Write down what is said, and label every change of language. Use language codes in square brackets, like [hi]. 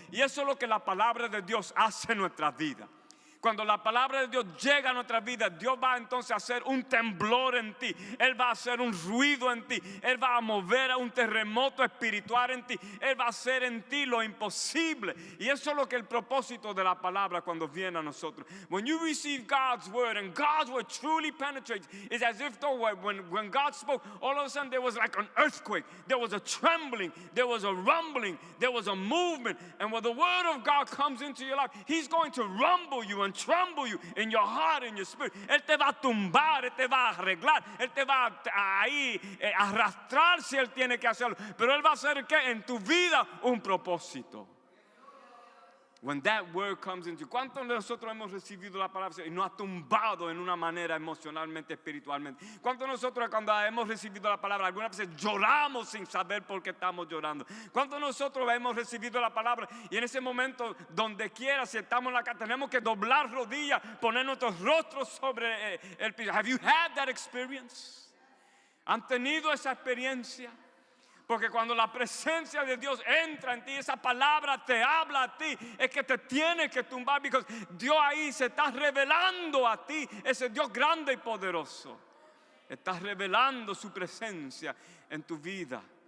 [es] Y eso es lo que la palabra de Dios hace en nuestras vidas. Cuando la palabra de Dios llega a nuestras vidas, Dios va entonces a hacer un temblor en ti. Él va a hacer un ruido en ti. Él va a mover a un terremoto espiritual en ti. Él va a hacer en ti lo imposible. Y eso es lo que el propósito de la palabra cuando viene a nosotros. [en] When you receive God's word and God's word truly penetrates, it's as if though when God spoke, all of a sudden there was like an earthquake. There was a trembling. There was a rumbling. There was a movement. And when the word of God comes into your life, He's going to rumble you and tremble you in your heart and your spirit. [es] Él te va a tumbar, Él te va a arreglar, Él te va a arrastrar si Él tiene que hacerlo. Pero Él va a hacer ¿qué? En tu vida un propósito. [en] When that word comes into you, [es] ¿cuántos de nosotros hemos recibido la palabra y nos ha tumbado en una manera emocionalmente, espiritualmente? ¿Cuántos de nosotros cuando hemos recibido la palabra algunas veces lloramos sin saber por qué estamos llorando? ¿Cuántos de nosotros hemos recibido la palabra y en ese momento donde quiera si estamos en la casa tenemos que doblar rodillas, poner nuestros rostros sobre el piso? [en] Have you had that experience? [es] ¿Han tenido esa experiencia? Porque cuando la presencia de Dios entra en ti, esa palabra te habla a ti, es que te tiene que tumbar, porque Dios ahí se está revelando a ti, ese Dios grande y poderoso. Está revelando su presencia en tu vida.